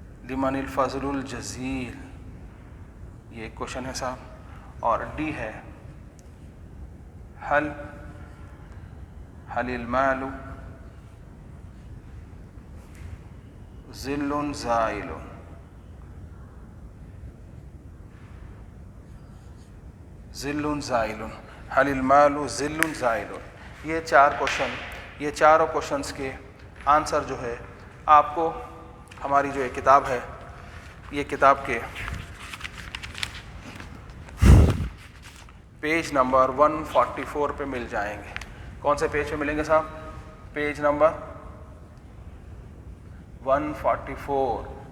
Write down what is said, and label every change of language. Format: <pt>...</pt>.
<ar>لمن الفضل الجزیل</ar> <ur>یہ ایک کوشچن ہے صاحب. اور ڈی ہے</ur> <ar>هل المال ظل زائل؟ ظل زائل، هل المال ظل زائل.</ar> <ur>یہ چاروں کوشچنس کے آنسر جو ہے آپ کو ہماری جو یہ کتاب ہے، یہ کتاب کے پیج نمبر 144 پہ مل جائیں گے. کون سے پیج پہ ملیں گے صاحب؟ Page number 144.</ur>